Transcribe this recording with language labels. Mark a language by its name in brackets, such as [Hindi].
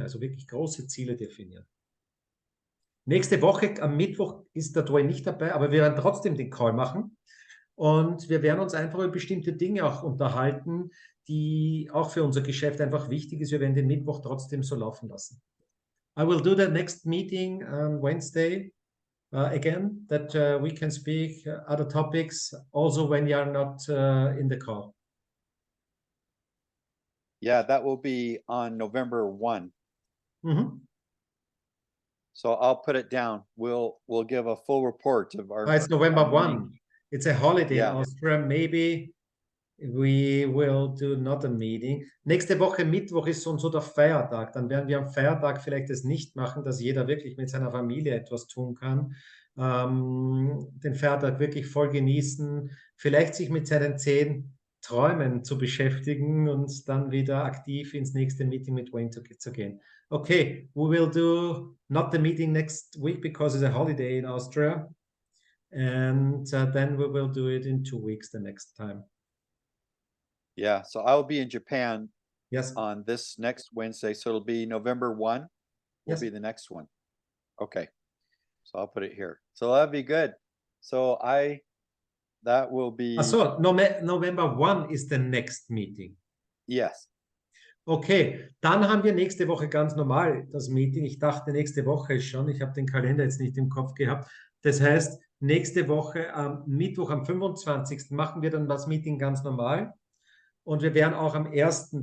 [German] Also wirklich große Ziele definieren. Nächste Woche am Mittwoch ist der Dwayne nicht dabei, aber wir werden trotzdem den Call machen. Und wir werden uns einfach über bestimmte Dinge auch unterhalten, die auch für unser Geschäft einfach wichtig ist. Wir werden den Mittwoch trotzdem so laufen lassen. [English] I will do the next meeting on Wednesday again, that we can speak other topics also when you are not in the call. Yeah, that will be on November 1. Mhm. So I'll put it down. We'll give a full report of It's November our meeting. 1. It's a holiday in Yeah. Austria. Maybe we will do not a meeting. [German] Nächste Woche Mittwoch ist so der Feiertag. Dann werden wir am Feiertag vielleicht es nicht machen, dass jeder wirklich mit seiner Familie etwas tun kann. Den Feiertag wirklich voll genießen, vielleicht sich mit seinen 10 Träumen zu beschäftigen und dann wieder aktiv ins nächste Meeting mit Wayne zu gehen. [English] Okay, we will do not the meeting next week because it's a holiday in Austria. And then we will do it in 2 weeks the next time. Yeah, so I'll be in Japan Yes. on this next Wednesday. So it'll be November 1 will Yes. be the next one. Okay. So I'll put it here. So that'd be good. So that will be, So November 1 is the next meeting. yes. [German] Okay, dann haben wir nächste Woche ganz normal das Meeting. Ich dachte nächste Woche schon, ich habe den Kalender jetzt nicht im Kopf gehabt. Das heißt, nächste Woche am Mittwoch, am 25. machen wir dann das Meeting ganz normal. Und wir werden auch am 1.